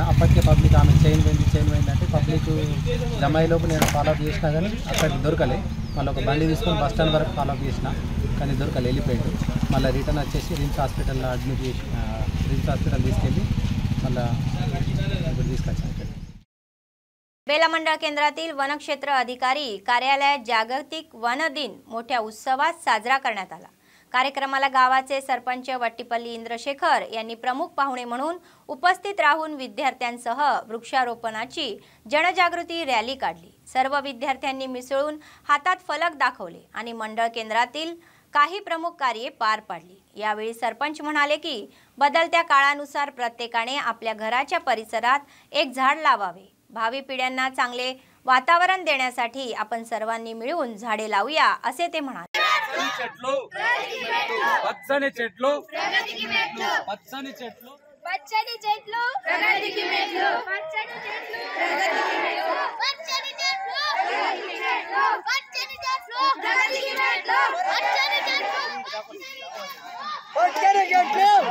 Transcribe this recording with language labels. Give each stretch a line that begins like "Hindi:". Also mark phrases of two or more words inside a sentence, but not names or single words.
Telugu: అప్పటికే పబ్లిక్ ఆమె చైన్ పోయింది అంటే పబ్లిక్ జమాయిలోపు నేను ఫాలోఅప్ చేసినా కానీ అక్కడికి దొరకలే। మళ్ళీ ఒక బండి తీసుకొని బస్ స్టాండ్ వరకు ఫాలోఅప్ చేసిన కానీ దొరకలే, వెళ్ళిపోయాడు। మళ్ళీ రిటర్న్ వచ్చేసి రిమ్స్ హాస్పిటల్లో అడ్మిట్ చేసి రిమ్స్ హాస్పిటల్ తీసుకెళ్ళి మళ్ళీ ఇప్పుడు తీసుకొచ్చాను।
Marathi: बेला मंडळ केंद्रातील वनक्षेत्र अधिकारी कार्यालयात जागतिक वन दिन मोठ्या उत्सवात साजरा करण्यात आला। कार्यक्रमाला गावाचे सरपंच वट्टीपल्ली इंद्रशेखर यांनी प्रमुख पाहुणे म्हणून उपस्थित राहून विद्यार्थ्यांसह वृक्षारोपणाची जनजागृती रॅली काढली। सर्व विद्यार्थ्यांनी मिसळून हातात फलक दाखवले आणि मंडळ केंद्रातील काही प्रमुख कार्ये पार पाडली। यावेळी सरपंच म्हणाले की बदलत्या काळानुसार प्रत्येकाने आपल्या घराच्या परिसरात एक झाड लावावे। भावी पिढ्यांना चांगले वातावरण देण्यासाठी आपण सर्वांनी मिळून झाडे लावूया असे ते म्हणाले।
Telugu: పచ్చని చెట్లు ప్రగతికి మెట్లు పచ్చని చెట్లు పచ్చని చెట్లు ప్రగతికి మెట్లు పచ్చని చెట్లు ప్రగతికి మెట్లు పచ్చని చెట్లు ప్రగతికి మెట్లు పచ్చని చెట్లు ప్రగతికి మెట్లు పచ్చని చెట్లు పచ్చని చెట్లు